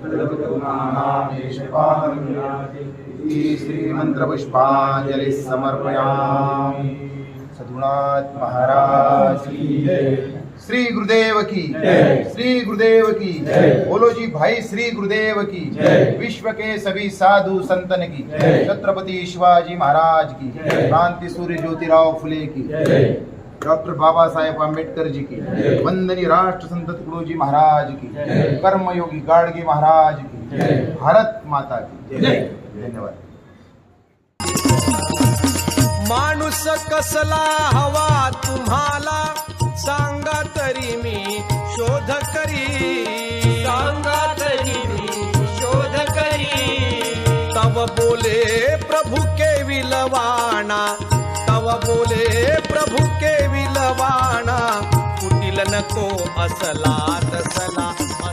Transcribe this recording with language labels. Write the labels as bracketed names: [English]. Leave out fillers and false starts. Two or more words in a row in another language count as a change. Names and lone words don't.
[Sanskrit] श्री मंत्र पुष्पांजलि समर्पयामि. [Hindi] सद्गुरुनाथ महाराज की जय. श्री गुरुदेव की जय. श्री गुरुदेव की जय. बोलो जी भाई श्री गुरुदेव की जय. विश्व के सभी साधु संतन की जय. छत्रपति शिवाजी महाराज की जय. क्रांति सूर्य ज्योतिराव फुले की जय. डॉक्टर बाबा साहेब आंबेडकर जी की जय. वंदनीय राष्ट्र संत तुकडोजी महाराज की जय. कर्मयोगी गाडगे महाराज की जय. भारत माता की जय. धन्यवाद. [Marathi] माणूस कसला हवा तुम्हाला सांगा तरी मी शोध करी, सांगा तरी मी शोध करी. तव बोले प्रभु के विलवाणा, तव बोले प्रभु के विलवाणा, कुटिल नको असला तसला